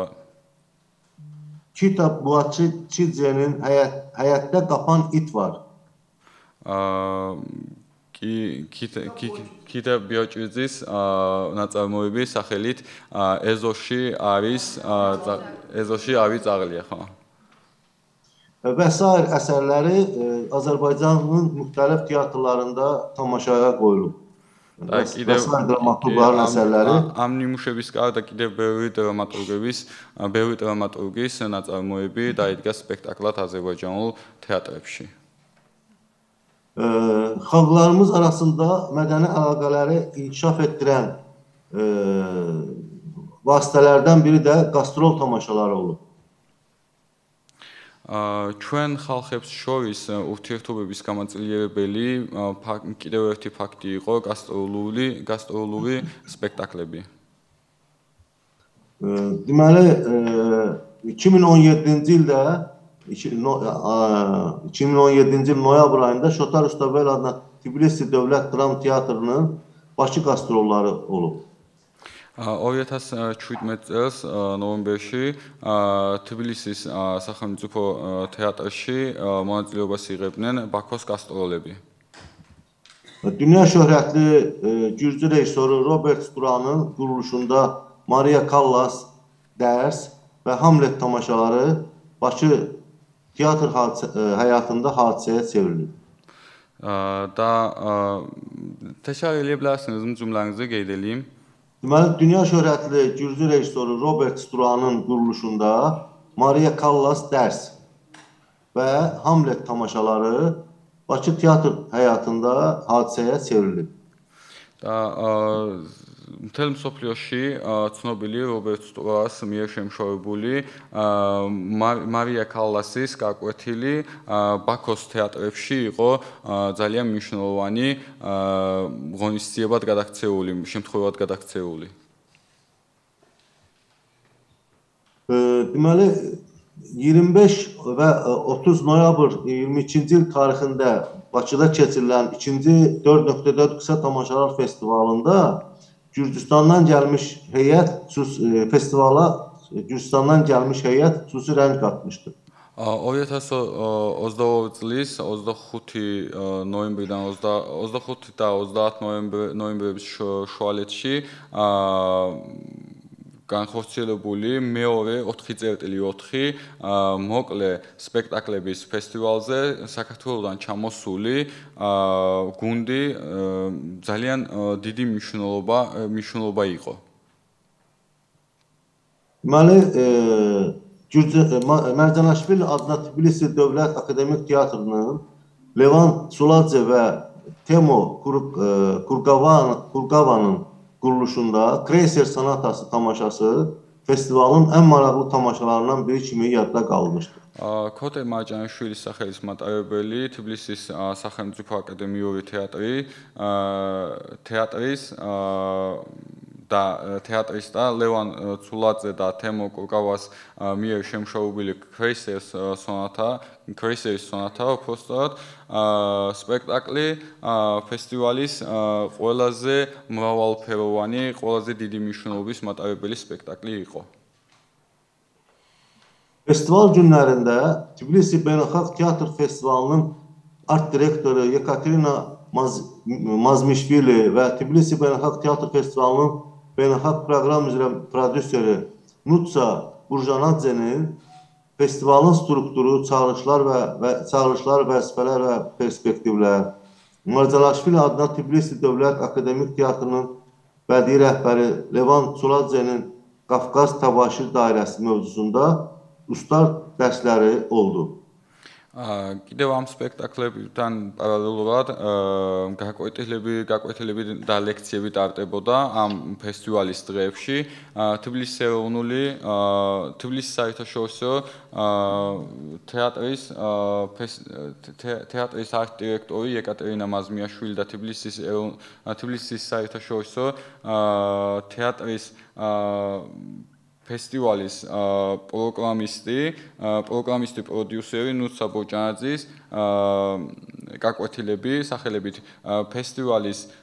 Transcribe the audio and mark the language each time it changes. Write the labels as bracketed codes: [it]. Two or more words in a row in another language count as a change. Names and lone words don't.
[az] Kitab Buatçı Çidzenin Həyətdə Qapan İt var. [ka] კიტა ბიოჭიძის ნაწარმოები სახელით ეზოში არის წაღლია, ხო? [az] Və sair əsərləri Azərbaycanın müxtəlif teatrlarında tamaşaya qoyulub. Və sair dramaturqların əsərləri. [ka] ამ ნიმუშების გარდა კიდევ ბევრი დრამატურგის ნაწარმოები დაიდგა სპექტაკლად აზერბაიჯანულ თეატრებში. [az] Xalqlarımız arasında mədəni əlaqələri inkişaf etdirən vasitələrdən biri də qastrol tamaşaları olub. [ka] ჩვენ ხალხებს შორის ურთიერთობების გამაწილებელი კიდევ ერთი ფაქტი იყო გასტროლური სპექტაკლები. [az] Deməli 2017-ci ildə 2017-ci il noyabr ayında Şotar Ustabel adına Tbilisi Dövlət Dram Teatrının Bakı qastrolları olub. [ka] 2017 წელს ნოემბერში თბილისის სახელმწიფო თეატრში მონაწილეობას იღებდნენ ბაქოს გასტროლები. [az] Dünya şöhrətli gürcü rejissoru Robert Sturanın quruluşunda Maria Callas dərs və Hamlet tamaşaları Bakı teatr həyatında hadisəyə çevrilib. Da təkrar eləyə bilərsiniz cümlənizi qeyd edeyim. Deməli, dünya şöhrətli gürcü rejissoru Robert Sturanın quruluşunda Maria Callas dərs və Hamlet tamaşaları Bakı teatr həyatında hadisəyə çevrilib. [ka] მთელ მსოფლიოში ცნობილი რობერტ სტურას მიერ შემუშავებული მარია კალასის გაკვეთილი ბაქოს თეატრებში იყო ძალიან მნიშვნელოვანი ღონისძიებად გადაქცეული, შემთხვევად გადაქცეული. [az] Deməli 25 və 30 noyabr 22-ci il tarixində Bakıda keçirilən 2-ci 4.4 qısa tamaşalar festivalında Gürcüstandan gəlmiş heyət festivala Gürcüstandan gəlmiş heyət xüsusi rəng qatmışdı. [ka] 2022 წლის 25 ნოემბრიდან 25 და 30 ნოემბრის შუალედში განხორციელებული მეორე 4x4 მოკლე სპექტაკლების ფესტივალზე საქართველოსთან ჩამოსული გუნდი ძალიან დიდი მნიშვნელობა იყო. [az] Deməli Mərcanaşvili adına Tbilisi Dövlət Akademik Teatrının Levan Suladze və Temo Kurgavanın quruluşunda Kreyser Sanatası tamaşası festivalın ən maraqlı tamaşalarından biri kimi yadda qalmışdır. [ka] Kote Marjanaşvilis სახელის მატარებელი თბილისის სახელმწიფო აკადემიური თეატრის და თეატრის და ლევან ცულაძე და თემო კურგავას მიერ შემუშავებული Kreyseris სონატა უბრალოდ სპექტაკლი ფესტივალის ყველაზე მრავალფეროვანი, ყველაზე დიდი მნიშვნელობის მატარებელი სპექტაკლი იყო. [az] Festival günlərində Tbilisi Beynəlxalq Teatr Festivalının art direktoru Yekaterina Mazmişvili və Tbilisi Beynəlxalq Teatr Festivalının beynəlxalq proqram üzrə prodüseri Nutsa Burjanadzenin festivalın strukturu, çağırışlar, vəzifələr və perspektivlər, Marjanaşvili adına Tbilisi Dövlət Akademik Teatrının bədii rəhbəri Levan Suladzenin Qafqaz Təbaşir dairəsi mövzusunda ustad dərsləri oldu. [ka] კიდევ ამ სპექტაკლებთან პარალელურად გაკვეთილები და ლექციები ტარდებოდა ამ ფესტივალის დღეებში. თბილისის ეროვნული თბილისის საერთაშორისო თეატრის არქიტექტორი ეკატერინა მაზმიაშვილი და თბილისის საერთაშორისო თეატრის ფესტივალის პროგრამისტი პროდიუსერი ნუცა ბოჭანაძის გაკვეთილები სახელებით ფესტივალის